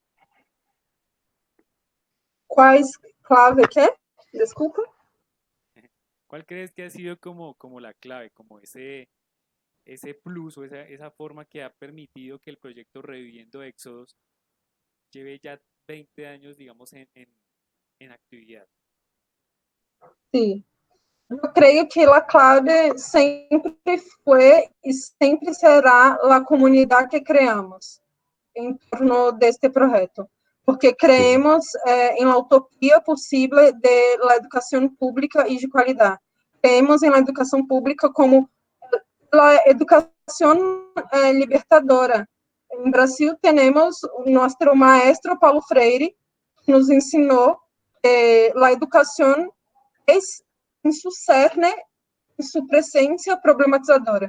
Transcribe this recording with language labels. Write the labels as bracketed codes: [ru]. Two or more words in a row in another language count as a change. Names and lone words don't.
[pt] Quais clave que? Desculpa. [es] ¿Cuál crees que ha sido como la clave, como ese plus o esa forma que ha permitido que el proyecto Reviviendo Éxodos lleve ya 20 años, digamos, en actividad? [pt] Sim. Eu creio que a clave sempre foi e sempre será a comunidade que criamos em torno deste projeto, porque [es] Sí, [pt] creemos em la utopia possível de la educação pública e de qualidade. Creemos em la educação pública como a educação libertadora. Em Brasil, temos nosso maestro Paulo Freire, que nos ensinou que a educação é, em seu cerne, em sua presença problematizadora.